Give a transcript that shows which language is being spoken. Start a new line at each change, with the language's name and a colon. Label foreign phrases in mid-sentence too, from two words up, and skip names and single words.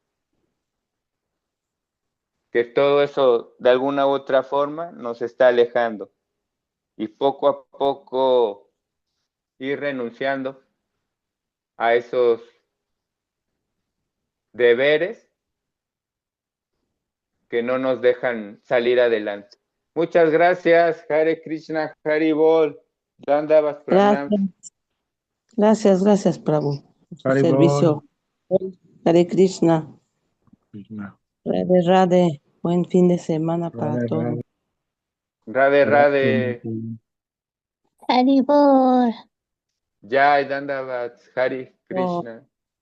Spanish: que todo eso de alguna u otra forma nos está alejando y poco a poco ir renunciando a esos deberes que no nos dejan salir adelante. Muchas gracias,
Sanskrit: Hare Krishna, Hari Bol, Dandavas Pranam.
Spanish: Gracias, Prabhu. Su
Sanskrit: Haribol.
Spanish: servicio.
Sanskrit: Hare Krishna. Krishna. Radhe, Radhe.
Spanish: Buen fin de semana para
Sanskrit: Radhe,
Spanish: todos.
Sanskrit: Radhe, Radhe. Haribol. Jai Dandavas, Hare Oh. Krishna.